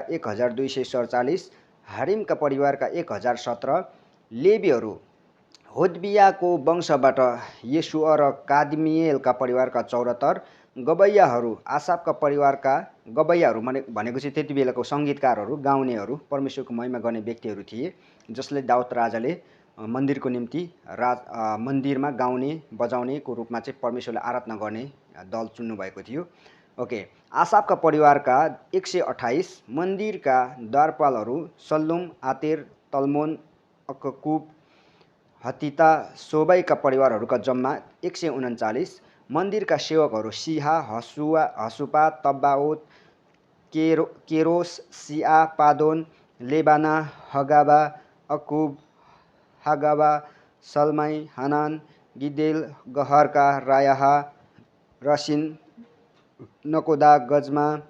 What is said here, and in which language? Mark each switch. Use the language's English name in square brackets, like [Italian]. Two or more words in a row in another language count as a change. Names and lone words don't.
[Nepali] 1247, हारिमका परिवारका 1017, लेबीहरू होदबियाको वंशबाट येशुआ र कादमिएलका परिवारका 74, गबैयाहरू आसापका परिवारका, गबैयाहरू भनेको चाहिँ त्यति बेलाको सङ्गीतकारहरू, गाउनेहरू, परमेश्वरको महिमा गर्ने व्यक्तिहरू थिए जसले दाउद राजाले मन्दिरको निम्ति मन्दिरमा गाउने बजाउनेको रूपमा चाहिँ परमेश्वरले आराधना गर्ने दल चुन्नुभएको थियो। ओके, आसापका परिवारका 128, मन्दिरका द्वारपालहरू सल्लुम, आतेर, तल्मोन, अक्कुब, हतिता, सोबाईका परिवारहरूका जम्मा 139, मन्दिरका सेवकहरू सिहा, हसुपा, तब्बाओत, केरोस, सिआ, पादोन, लेबाना, हगाबा, अकुब, हागाबा, सल्माई, हानान, गिदेल, गहरका, रायाहा, रसिन, नकोदा, गजमा,